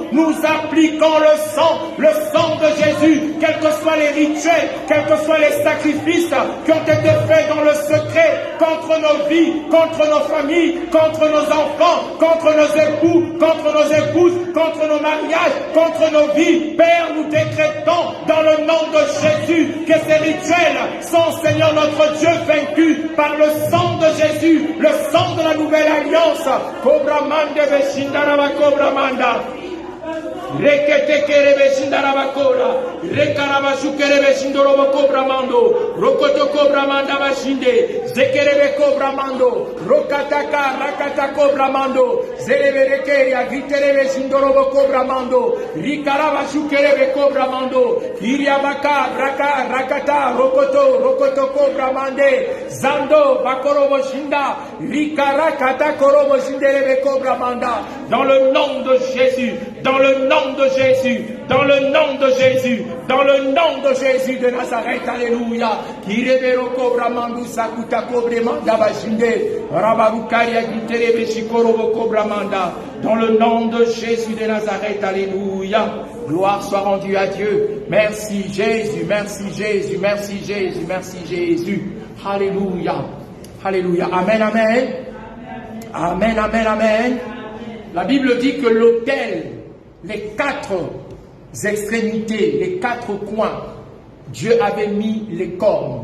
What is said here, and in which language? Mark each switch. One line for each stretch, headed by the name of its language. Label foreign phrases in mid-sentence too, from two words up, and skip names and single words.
French: Nous appliquons le sang de Jésus, quels que soient les rituels, quels que soient les sacrifices qui ont été faits dans le secret contre nos vies, contre nos familles, contre nos enfants, contre nos époux, contre nos épouses, contre nos mariages, contre nos vies. Père, nous décrétons dans le nom de Jésus que ces rituels sont, Seigneur notre Dieu, vaincus par le sang de Jésus, le sang de la nouvelle alliance. Cobra mande veshindaraba cobra manda. Rekete kerebe shindarabakora, rekarabashu kerebe shindorobo cobra mando, rokoto cobra manda bashinde, zekerebe cobra mando, rokataka rakata cobra mando, zelebe ya giterebe shindorobo cobra mando, rikarabashu kerebe cobra mando, iriabaka rakata rokoto cobra mande, zando bakorobo shinda, rikarakata korobo shinderebe cobra manda, dans le nom de Jésus, dans le nom de Jésus, dans le nom de Jésus, dans le nom de Jésus de Nazareth, alléluia. Kirebero cobra mandu sakuta cobre manda bashinde, rabarukaria giterebe shikorobo cobra manda. Dans le nom de Jésus de Nazareth, alléluia. Gloire soit rendue à Dieu. Merci Jésus, merci Jésus, merci Jésus, merci Jésus. Alléluia. Alléluia. Amen, amen. Amen, amen, amen. La Bible dit que l'autel, les quatre extrémités, les quatre coins, Dieu avait mis les cornes.